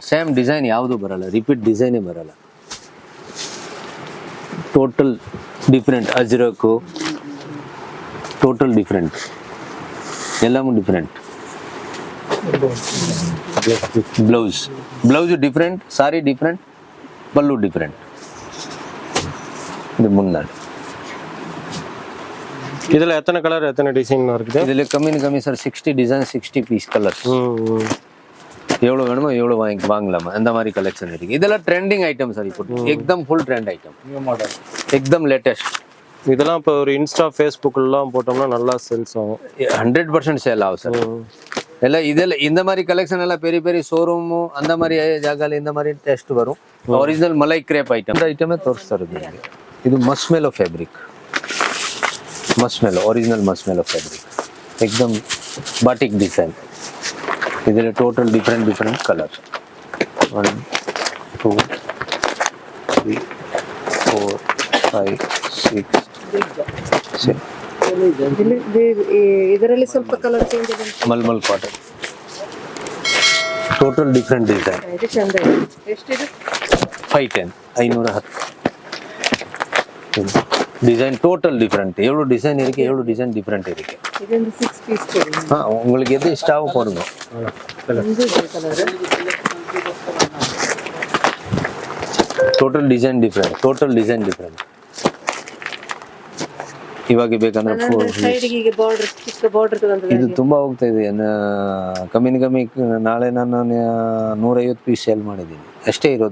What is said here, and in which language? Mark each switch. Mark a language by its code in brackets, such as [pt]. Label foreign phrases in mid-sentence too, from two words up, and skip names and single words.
[en] same design [kn] ಯಾವುದು ಬರಲ್ಲ, [en] repeat design ಬರಲ್ಲ. total different, ajrakh total different, ಎಲ್ಲವೂ ಡಿಫ್ರೆಂಟ್. blouse different, saree different, pallu different. [ta] இது முன்னாடி இதுல எத்தனை கலர் எத்தனை டிசைன் இருக்குது? இதுல கம்மி சார் 60 டிசைன் 60 [en] piece colours. [ta] எவ்வளவு வேணுமோ எவ்வளவு வாங்கலாமா, அந்த மாதிரி கலெக்ஷன் இருக்கு. இதெல்லாம் [en] trending item [ta] சார், இப்போ एकदम [en] full trend item, new model, [ta] एकदम லேட்டஸ்ட். இதெல்லாம் இப்போ ஒரு இன்ஸ்டா ஃபேஸ்புக்லாம் போட்டோம்னா நல்லா சேல்ஸ் ஆகும், 100% சேல் ஆகும் சார். எல்லாம் இதெல்லாம் இந்த மாதிரி கலெக்ஷன் எல்லாம் பெரிய பெரிய ஷோரூமு அந்த மாதிரி ಜಾಗದಲ್ಲಿ இந்த மாதிரி ಟೆಸ್ಟ್ வரும். [en] original malai crepe item, இந்த ಐಟಮೇ ತೋರಿಸ್ತಾರೆ. ಇದು marshmallow fabric, marshmallow, original marshmallow fabric, एकदम batik design. [kn] ಇದರಲ್ಲಿ [en] total different colour, [kn] 1 2 3 4 5 6 7. ಇದರಲ್ಲಿ ಸ್ವಲ್ಪ [en] colour change [kn] ಇದೆ. [en] malmal cotton, total different design. [kn] ಇದು ಚಂದ ಇದೆ. ಎಷ್ಟಿದೆ? [ta] 510, 510 டிசைன். [en] total different, [ta] எவ்வளோ டிசைன் இருக்கு, எவ்வளோ [en] design different [ta] இருக்கு. இது வந்து 6 பீஸ் போடுங்க. உங்களுக்கு எது இஷ்டாவோ போடுங்க. [en] total design different, total design different. [kn] ಇವಾಗ ಬೇಕಂದ್ರೆ ಸೈಡ್ಗೆ ಬಾರ್ಡರ್, ಚಿಕ್ಕ ಬಾರ್ಡರ್ ಬಂದಿದೆ. ಇದು ತುಂಬಾ ಹೋಗ್ತಾ ಇದೆ, ಕಮ್ಮಿ ನಾಳೆ ನಾನು 150 [en] piece sale [kn] ಮಾಡಿದ್ದೀನಿ ಅಷ್ಟೇ ಇರೋದು.